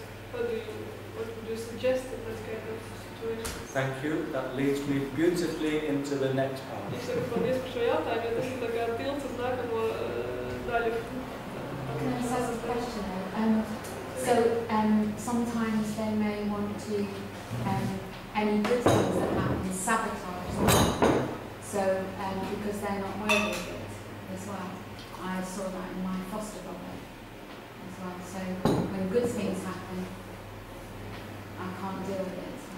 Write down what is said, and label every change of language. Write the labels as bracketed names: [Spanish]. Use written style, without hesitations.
[English] What would you suggest in that kind of situation? Thank you. That leads me beautifully into the next part. [Latvian] Es saku paldies par šo jautājumu, jo tas ir tā kā tilts uz nākamo daļu. [English] Can I just ask a question? Sometimes they may want to, any good things that happen, sabotage them. So, because they're not worthy of it as well. I saw that in my foster brother as well. So, when good things happen, I can't deal with it.